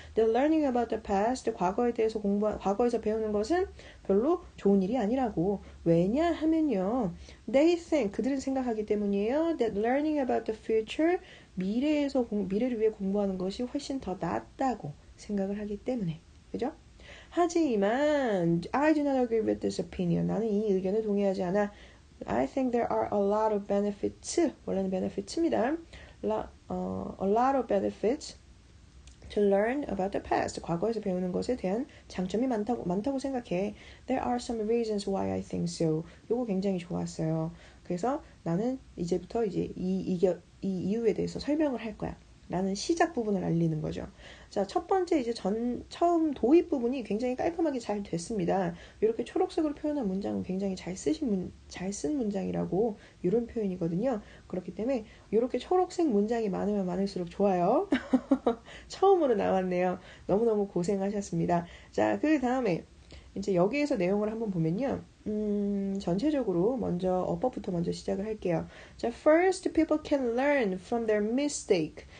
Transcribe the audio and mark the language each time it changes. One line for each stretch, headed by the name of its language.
English: That learning about the past,
Korean: 과거에서 배우는 것은 별로 좋은 일이 아니라고. 왜냐하면요.
English: They think,
Korean: 그들은 생각하기 때문이에요.
English: That learning about the future,
Korean: 미래를 위해 공부하는 것이 훨씬 더 낫다고 생각을 하기 때문에. 그죠? 하지만
English: I do not agree with this opinion.
Korean: 나는 이 의견에 동의하지 않아.
English: I think there are a lot of benefits.
Korean: 원래는 benefits입니다.
English: A lot of benefits to learn about the past.
Korean: 과거에서 배우는 것에 대한 장점이 많다고 생각해.
English: There are some reasons why I think so.
Korean: 요거 굉장히 좋았어요. 그래서 나는 이제부터 이제 이 이유에 대해서 설명을 할 거야. 라는 시작 부분을 알리는 거죠. 자, 첫 번째 이제 처음 도입 부분이 굉장히 깔끔하게 잘 됐습니다. 이렇게 초록색으로 표현한 문장은 굉장히 잘 쓴 문장이라고 이런 표현이거든요. 그렇기 때문에 이렇게 초록색 문장이 많으면 많을수록 좋아요. 처음으로 나왔네요. 너무너무 고생하셨습니다. 자, 그 다음에 이제 여기에서 내용을 한번 보면요. 전체적으로 먼저 어법부터 먼저 시작을 할게요. 자,
English: first people can learn from their mistake.